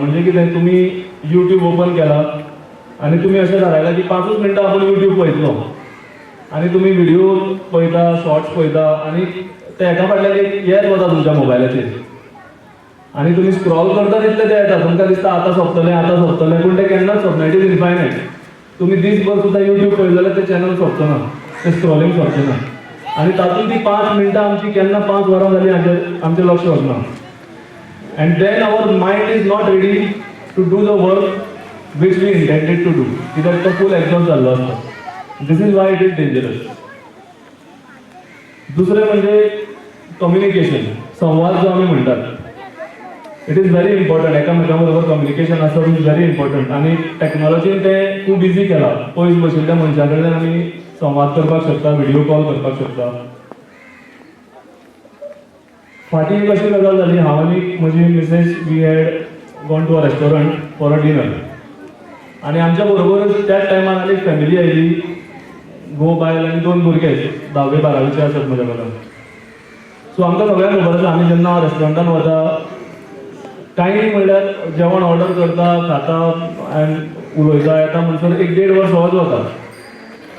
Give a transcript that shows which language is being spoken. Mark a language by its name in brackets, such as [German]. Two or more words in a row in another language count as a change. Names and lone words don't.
[Konkani] म्हणजे कितें, तुमी यूट्यूब ओपन केला आनी तुमी अशें थारायलां की 5 मिनटां आपूण यूट्यूब पळयतलो, आनी तुमी व्हिडिओ पळयता, शॉर्ट्स पळयता, आनी ते एका फाटल्यान एक येत वता तुमच्या मोबायलाचेर, आनी तुमी स्क्रॉल करता तितले ते येता. तुमकां दिसता आतां सोंपतलें, पूण ते केन्नाच सोंपना. [English] It is infinite. [Konkani] तुमी दिसभर सुद्दां यूट्यूब पळयलें जाल्यार ते चॅनल सोंपचो ना, ते स्क्रॉलिंग सोंपचें ना. आनी तातूंत ती 5 मिनटां आमची केन्ना 5 वरां जालीं हाचेर आमचें लक्ष वचना. [English] And then our mind is not ready to do the work which we intended to do, [Konkani] कित्याक तो फूल एग्जॉस्ट जाल्लो आसता. [English] This is why it is dangerous. [Konkani] दुसरें म्हणजे कम्युनिकेशन, संवाद जो आमी म्हणटात, [English] it is very important. [Konkani] एकामेका बरोबर कम्युनिकेशन आसप [English] is very important. [Konkani] आनी टॅक्नॉलॉजीन तें खूब इजी केलां. पयस बशिल्ल्या मनशा कडल्यान आमी संवाद करपाक शकता, व्हिडिओ कॉल करपाक शकता. फाटीं एक अशी गजाल जाली, हांव आनी म्हजी मिसेस [English] we had gone to a restaurant for a dinner, [Konkani] आनी आमच्या बरोबरच त्याच टायमार आनी फॅमिली आयली, घोव बायल आनी 2 भुरगे, 10वी 12वीचे आसात म्हज्या बरोबर. सो आमकां सगळ्यांक खबर आसा, आमी जेन्ना रेस्टॉरंटान वता, कांय म्हणल्यार जेवण ऑर्डर करता, खाता आनी उलयता, येता म्हणसर 1-1.5 वर सहज वता.